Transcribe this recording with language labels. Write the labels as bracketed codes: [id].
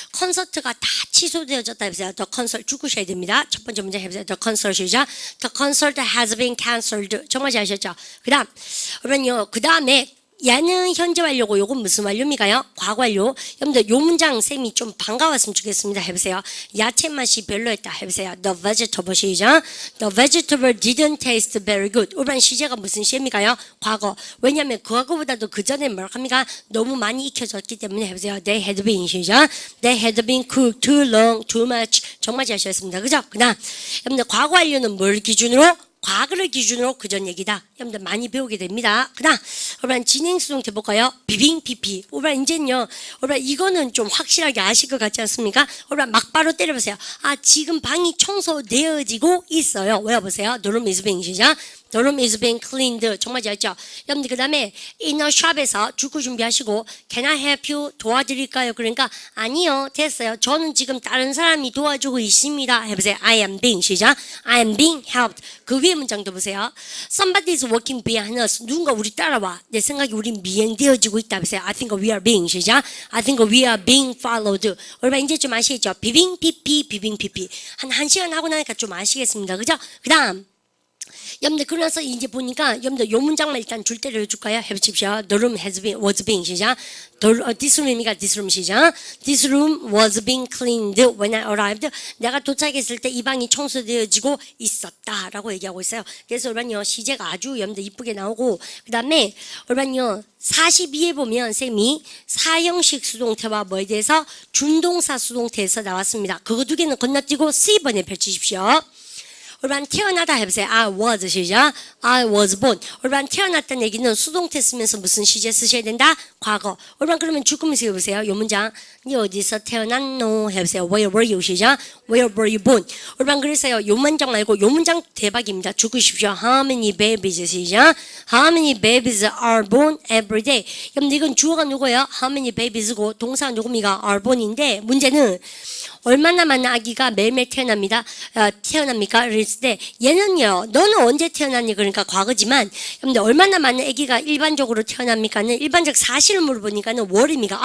[ko] 콘서트가 다 취소되어졌다 해보세요. [en] The concert [ko] 죽으셔야 됩니다. 첫 번째 문제 해보세요. [en] The concert 시작. The concert has been cancelled. [ko] 정말 잘하셨죠? 그 다음 여러분요 그 다음에 야는 현재 완료고 요건 무슨 완료입니까요? 과거 완료. 여러분들 요 문장 쌤이 좀 반가웠으면 좋겠습니다. 해보세요. 야채 맛이 별로였다. 해보세요. [en] The vegetable 시작. The vegetable didn't taste very good. [ko] 이번 시제가 무슨 시입니까요? 과거. 왜냐하면 그 과거보다도 그 전에 뭐라고 합니까? 너무 많이 익혀졌기 때문에 해보세요. [en] They had been 시작. They had been cooked too long, too much. [ko] 정말 잘하셨습니다. 그죠? 그다음 여러분들 과거 완료는 뭘 기준으로? 과거를 기준으로 그전 얘기다. 여러분들 많이 배우게 됩니다. 그다음 여러분 진행수동태 볼까요? 비빙 PP. 여러분 이제는요. 여러분 이거는 좀 확실하게 아실 것 같지 않습니까? 여러분 막바로 때려보세요. 아 지금 방이 청소되어지고 있어요. 외워보세요. [en] The room is being 시작. The room is being cleaned. [ko] 정말 잘했죠? 여러분들 그 다음에 inner shop에서 주구 준비하시고 [en] Can I help you? [ko] 도와드릴까요? 그러니까 아니요. 됐어요. 저는 지금 다른 사람이 도와주고 있습니다. 해보세요. I am being 시작. [en] I am being helped. [ko] 그 위에 문장도 보세요. [en] Somebody is working behind us. [ko] 누군가 우리 따라와. 내 생각에 우린 미행되어지고 있다. [en] 그래서 I think we are being 시작. I think we are being followed. [ko] 여러분 이제 좀 아시겠죠? 비빙 피피 비빙 피피. 한 시간 하고 나니까 좀 아시겠습니다. 그죠? 그다음 여러분들 그러나서 이제 보니까 여러분들 요 문장만 일단 줄 때를 해줄까요? 해보십시오. [en] The room was being 시작. This room이가 this room 시작. This room was being cleaned when I arrived. [ko] 내가 도착했을 때 이 방이 청소되어지고 있었다라고 얘기하고 있어요. 그래서 여러분요 시제가 아주 여러분들 이쁘게 나오고 그 다음에 여러분요 42에 보면 쌤이 사형식 수동태와 뭐에 대해서 준동사 수동태에서 나왔습니다. 그거 두 개는 건너뛰고 C번에 펼치십시오. 여러분 태어나다 해보세요. [en] I was 시작. I was born. [ko] 여러분 태어났다는 얘기는 수동태 쓰면서 무슨 시제 쓰셔야 된다? 과거. 여러분 그러면 주꾸미서 해보세요. 요 문장. 니 어디서 태어났노? 해보세요. [en] Where were you? [ko] 시작. [en] Where were you born? [ko] 여러분 그래서요. 요 문장 말고 요 문장 대박입니다. [en] 주꾸십시오. How many babies? 시작. How many babies are born every day? [ko] 여러분 이건 주어가 누구예요? [en] How many babies [ko] 고 동사가 누굽니까? [en] are born [ko] 인데 문제는 얼마나 많은 아기가 매일매일 태어납니까? 그랬을 때 얘는요. 너는 언제 태어났니? 그러니까 과거지만 여러분들 얼마나 많은 아기가 일반적으로 태어납니까는 일반적 사실을 물어보니까는 월입니까?